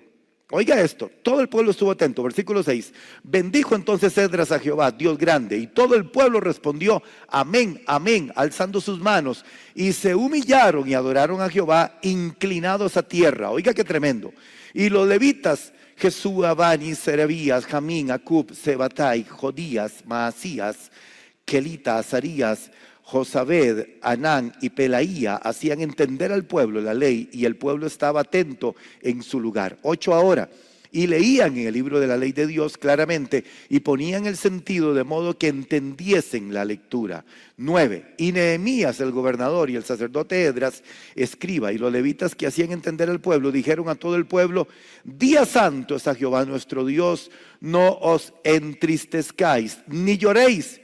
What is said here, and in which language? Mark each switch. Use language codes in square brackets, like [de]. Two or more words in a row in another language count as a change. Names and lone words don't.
[es] Oiga esto, todo el pueblo estuvo atento. Versículo 6, bendijo entonces Esdras a Jehová, Dios grande, y todo el pueblo respondió, amén, amén, alzando sus manos, y se humillaron y adoraron a Jehová, inclinados a tierra. Oiga qué tremendo. Y los levitas, Jesúa, Bani, Serebías, Jamín, Acub, Sebatai, Jodías, Maasías, Kelita, Azarías, Josabed, Anán y Pelaía hacían entender al pueblo la ley, y el pueblo estaba atento en su lugar. 8 ahora. Y leían en el libro de la ley de Dios claramente, y ponían el sentido de modo que entendiesen la lectura. 9. Y Nehemías el gobernador y el sacerdote Esdras escriba y los levitas que hacían entender al pueblo dijeron a todo el pueblo, día santo es a Jehová nuestro Dios, no os entristezcáis ni lloréis.